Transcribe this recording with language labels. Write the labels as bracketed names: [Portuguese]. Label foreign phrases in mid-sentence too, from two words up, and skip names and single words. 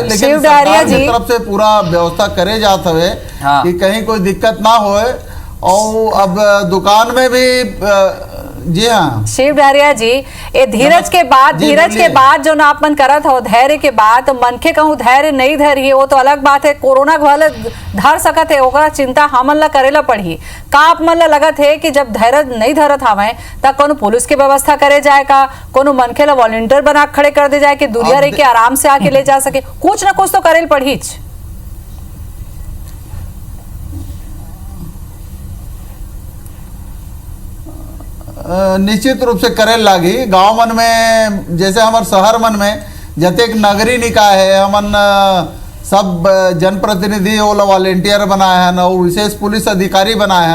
[Chhattisgarhi] लेकिन सरकार की तरफ से पूरा व्यवस्था करे जात हवे कि कहीं कोई दिक्कत ना होए। और अब दुकान में भी जी हाँ शिव डारिया जी, ये धीरज के बाद जो ना आपन करत हो, धैर्य के बाद मनखे कहूँ धैर्य नहीं धरी वो तो अलग बात है। कोरोना वाले धर सकत है, ओकरा चिंता हमन ला करेला पड़ी। का आप मन ला लगत है कि जब धैर्य नहीं धरत हवे तब कोनो पुलिस की व्यवस्था करे जाए का, कोनो मनखे ला वॉलंटियर बना खड़े कर दे जाए कि दूरिया रह के आराम से आके ले जा सके, कुछ ना कुछ तो करेल पड़ी। निश्चित रूप से करे लागी। गांव मन में जैसे हमारे शहर मन में जतेक नगरी निकाय है, हमन सब जनप्रतिनिधि वो वॉलेंटियर बनाए हैं और विशेष पुलिस अधिकारी बनाए हैं।